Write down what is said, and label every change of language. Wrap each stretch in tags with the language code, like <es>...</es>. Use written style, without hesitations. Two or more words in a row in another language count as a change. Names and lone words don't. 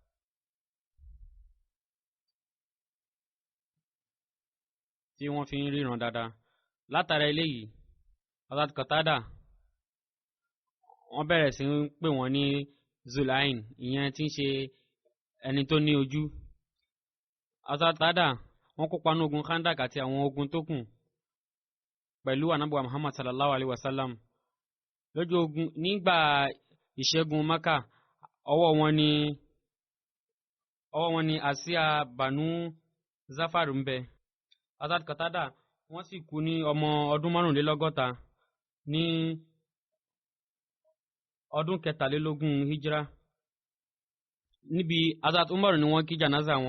<yo>tí wọ́n fi ń ríran dáadáa látara eléyìí Hazrat Qatada wọ́n bẹ̀rẹ̀ sí ń pè wọ́n ní Zulain ìyẹn tí ń ṣe ẹni tó ní ojú. Hazrat Qatada wọ́n kópa ní ogun Khandak àti àwọn ogun tó kù pẹ̀lú Ànábì Muhammad</yo> <ar>صلى الله عليه وسلم</ar> <yo>lójú ogun nígbà ìṣẹ́gun Maka ọwọ́ wọn ni àsíá Banu Zafar ń bẹ. Hazrat Qatada wọ́n sì kú ní ọmọ ọdún 65 ní ọdún 23 hijra níbi Hazrat Umar ni wọ́n kí janaza wọn.</yo>